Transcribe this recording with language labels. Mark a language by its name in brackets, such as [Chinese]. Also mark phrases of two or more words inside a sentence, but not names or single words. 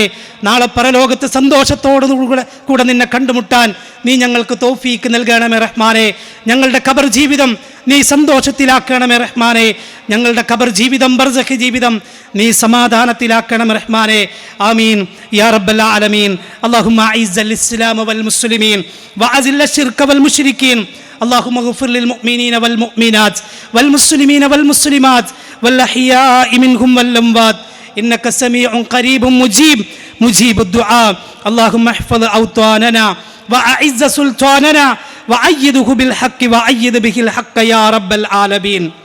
[Malayalam] നാളെ പരലോകത്ത് സന്തോഷത്തോടു കൂടെ നിന്നെ കണ്ടുമുട്ടാൻ നീ ഞങ്ങൾക്ക് തൗഫീക്ക് നൽകണമേ റഹ്മാനെ. ഞങ്ങളുടെ ഖബർ ജീവിതം നീ സന്തോഷത്തിലാക്കണമേ റഹ്മാനെ. ഞങ്ങളുടെ ഖബർ ജീവിതം, ബർസഖ് ജീവിതം നീ സമാധാനത്തിലാക്കണം റഹ്മാനെ. [Arabic] آمين يا رب العالمين. اللهم أعز الإسلام والمسلمين وأذل الشرك والمشركين. اللهم اغفر للمؤمنين والمؤمنات والمسلمين والمسلمات والأحياء منهم والأموات إنك سميع قريب مجيب الدعاء. اللهم احفظ أوطاننا وأعز سلطاننا وأيده بالحق وأيد به الحق يا رب العالمين.